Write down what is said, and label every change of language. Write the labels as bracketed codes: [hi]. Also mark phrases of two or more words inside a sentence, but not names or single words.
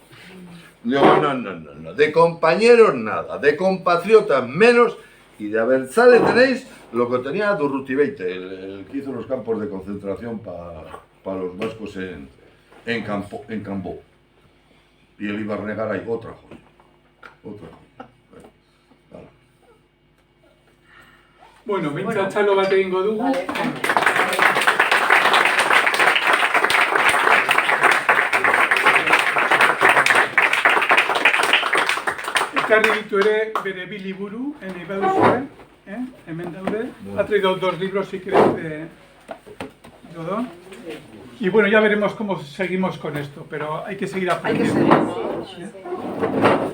[es] Digo, no, de compañeros nada, de compatriotas menos, y de Abertzale tenéis lo que tenía Durrutibeite, el que hizo los campos de concentración para los vascos en Cambó. Y el Ibarnegar hay otra joya. Bueno, mientras [eu] txalo bat egingo dugu. [es] Vale. [eu] Ekarri ditu ere bere 2 liburu, nahi baduzue, hemen daude. [es] Ha traído 2 libros si queréis Odón. Y bueno, ya veremos cómo seguimos con esto, pero hay que seguir aprendiendo. Hay que seguir, ¿no?